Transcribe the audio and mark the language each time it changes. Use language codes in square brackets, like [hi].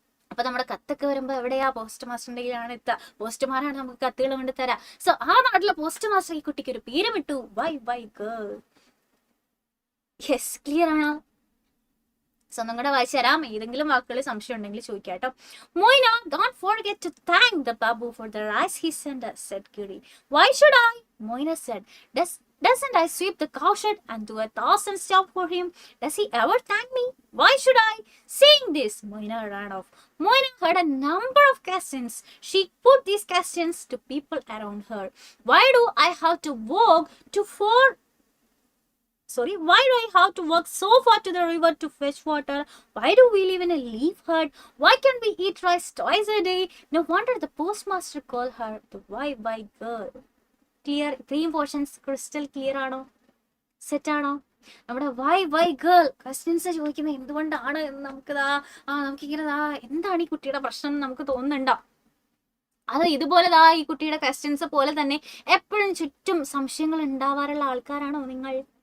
[ml] അപ്പൊ നമ്മുടെ കത്തൊക്കെ വരുമ്പോ എവിടെയാ? പോസ്റ്റ് മാസ്റ്ററിന്റെ കയ്യിലാണ് എത്തുക. പോസ്റ്റ്മാനാണ് നമുക്ക് കത്തുകൾ കൊണ്ട് തരാം. സോ ആ നാട്ടിലെ പോസ്റ്റ് മാസ്റ്റർ ഈ കുട്ടിക്ക് ഒരു പേരും ഇട്ടു, Y Y girl. Yes, clear ആണോ? സോ നിങ്ങളുടെ വായിച്ചു തരാം. ഏതെങ്കിലും വാക്കുകളിൽ സംശയം ഉണ്ടെങ്കിൽ ചോദിക്കാട്ടോ. [en] Moina, don't forget to thank the babu for the rice he sent us, said Kiri. Why should I? Moina said, Doesn't I sweep the cowshed and do 1,000 stuff for him? Does he ever thank me? Why should I? Saying this, Moina ran off. Moina had a number of questions. She put these questions to people around her. Why do I have to walk Why do I have to walk so far to the river to fetch water? Why do we live in a leaf hut? Why can't we eat rice twice a day? No wonder the postmaster called her the why girl. [ml] Clear? ഇത്രയും portions crystal clear ആണോ? Set ആണോ? നമ്മുടെ Y girl questions ചോദിക്കുന്നത് എന്തുകൊണ്ടാണ് എന്ന് നമുക്കിങ്ങനെ എന്താണ് ഈ കുട്ടിയുടെ പ്രശ്നം എന്ന് നമുക്ക് തോന്നുന്നുണ്ടോ? അത് ഇതുപോലെ ഈ കുട്ടിയുടെ ക്വസ്റ്റ്യൻസ് പോലെ തന്നെ എപ്പോഴും ചുറ്റും സംശയങ്ങൾ ഉണ്ടാവാറുള്ള ആൾക്കാരാണോ നിങ്ങൾ?